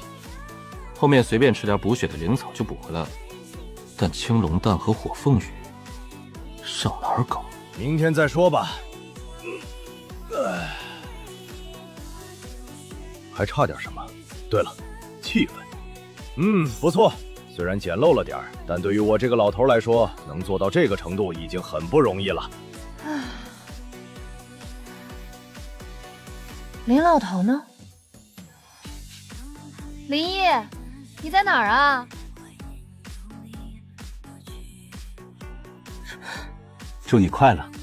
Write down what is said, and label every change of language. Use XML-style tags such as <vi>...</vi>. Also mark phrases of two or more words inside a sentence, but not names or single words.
<zh>後面隨便吃點補血的靈草就補回來了，但青龍蛋和火鳳羽上哪兒搞？明天再說吧。還差點什麼？對了，氣氛。不錯，雖然簡陋了點兒，但對於我這個老頭來說，能做到這個程度已經很不容易了。林老頭呢？林毅， 你在哪儿啊？祝你快乐。</zh>